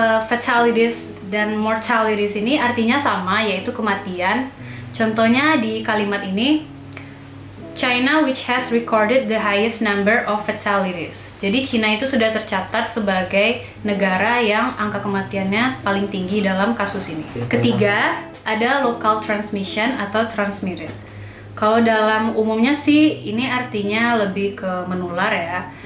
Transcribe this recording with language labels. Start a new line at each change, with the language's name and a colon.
Indonesian: Fatalities dan mortalities ini artinya sama, yaitu kematian. Contohnya di kalimat ini,
English: China which has recorded the highest number of fatalities.
Indonesian: Jadi Cina itu sudah tercatat sebagai negara yang angka kematiannya paling tinggi dalam kasus ini. Ketiga, ada local transmission atau transmitted. Kalau dalam umumnya sih ini artinya lebih ke menular ya.